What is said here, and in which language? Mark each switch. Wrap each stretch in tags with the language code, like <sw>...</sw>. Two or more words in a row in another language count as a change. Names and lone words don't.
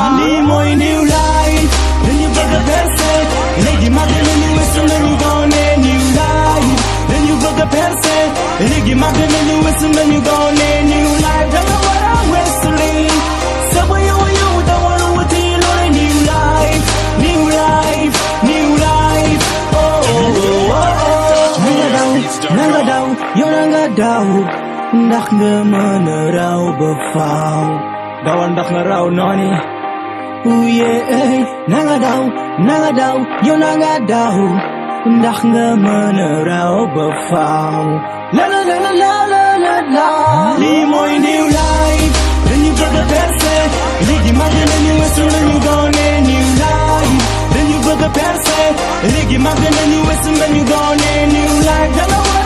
<wo>lii mooy</wo> <en>new life</en> <wo>dañu bëgg a berse léegi mag nañu weesu nañu gone</wo> <en>new life</en> <wo>dañu bëgg a berse léegi mag nañu weesu nañu gone</wo> <en>new life</en> <wo>danga war a weesu lii sabo yow da war a wuti loolu</wo> <en>new life new life new life</en> <wo>nanga daw yow nanga daw ndax nga mën a raw ba faaw dawal ndax nga raw nooni uye nanga daw yow nanga daw ndax nga mën a raw ba faaw la la la la la la la lii mooy</wo> <en>new life</en> <wo>dañu bëgg a berse léegi mag nañu weesu nañu gone</wo> <en>new life</en> <wo>dañu bëgg a berse léegi mag nañu weesu nañu gone</wo> <en>new life</en>